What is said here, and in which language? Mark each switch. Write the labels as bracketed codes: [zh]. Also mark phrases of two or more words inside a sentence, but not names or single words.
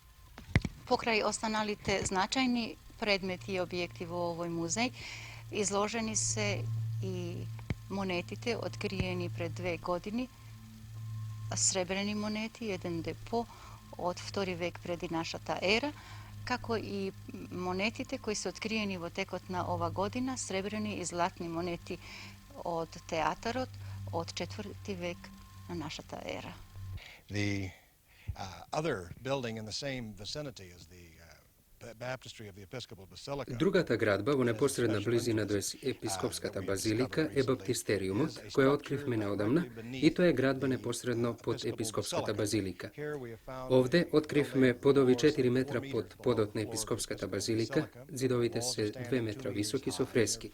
[mk] Покрај останалите значајни предмети и објекти во овој музеј, изложени се и монетите откриени пред 2 години, сребрени монети, еден депо од 2 век преди нашата ера, како и монетите кои се откриени во текот на ова година, сребрени и златни монети од театарот од 4 век на нашата ера. [en] The other building in the same vicinity is the baptistry of the Episcopal Basilica. [mk] Другата градба во непосредна близина до епископската базилика е баптистериумот, која откривме неодамна, и тоа е градба непосредно под епископската базилика. Овде откривме подови 4 метра под подот на епископската базилика, ѕидовите се 2 метра високи со фрески.